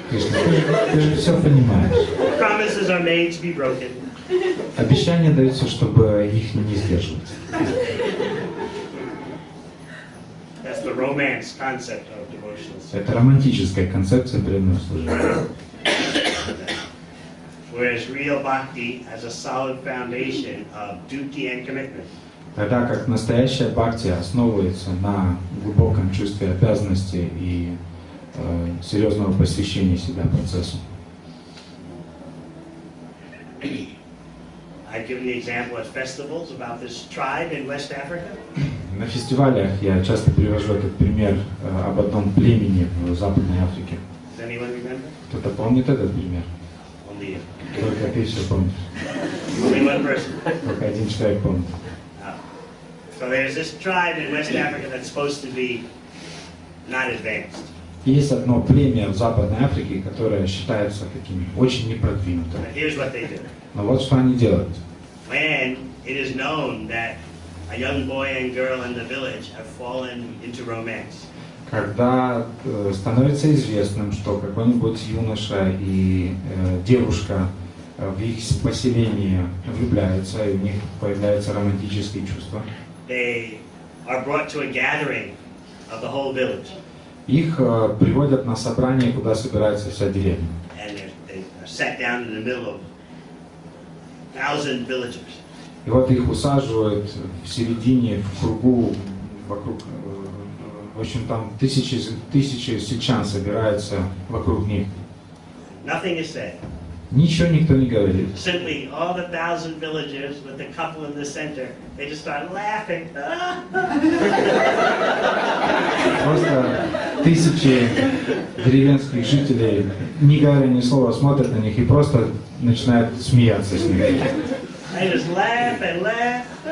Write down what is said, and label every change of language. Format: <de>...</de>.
<ru>Кришна, ты же все понимаешь.</ru> <en>Promises are made to be broken.</en> <ru>Обещания даются, чтобы их не сдерживать.</ru> <en>That's the romance concept of devotional service.</en> <ru>Это романтическая концепция преданного служения.</ru> <en>Whereas real bhakti has a solid foundation of duty and commitment.</en> <ru>Тогда как настоящая бхакти основывается на глубоком чувстве обязанности и серьезного посвящения себя процессу.</ru> <en>I've given the example at festivals about this tribe in West Africa.</en> <ru>На фестивалях я часто привожу этот пример об одном племени в Западной Африке.</ru> <en>Does anyone remember?</en> <ru>Кто-то помнит этот пример?</ru> <en>Only you.</en> <ru>Только ты все помнишь.</ru> <en>Only one person.</en> <ru>Только один человек помнит.</ru> <en>So there's this tribe in West Africa that's supposed to be not advanced.</en> <ru>Есть одно племя в Западной Африке, которое считается таким очень непродвинутым.</ru> <en>But here's what they do.</en> <ru>Но вот что они делают.</ru> <en>When it is known that a young boy and girl in the village have fallen into romance.</en> <ru>Когда становится известным, что какой-нибудь юноша и девушка в их поселении влюбляются, и у них появляются романтические чувства,</ru> <en>They are brought to a gathering of the whole village.</en> <ru>их приводят на собрание, куда собирается вся деревня.</ru> <en>And they are sat down in the middle of 1,000 villagers.</en> <ru>И вот их усаживают в середине, в кругу, вокруг, в общем, там тысячи сельчан собираются вокруг них.</ru> <en>Nothing is said.</en> <ru>Ничего никто не говорит.</ru> <en>Simply, all the 1,000 villagers with the couple in the center, they just start laughing.</en> <ru>Просто тысячи деревенских жителей, не говоря ни слова, смотрят на них и просто начинают смеяться с ними.</ru> <en>They just laugh and laugh.</en>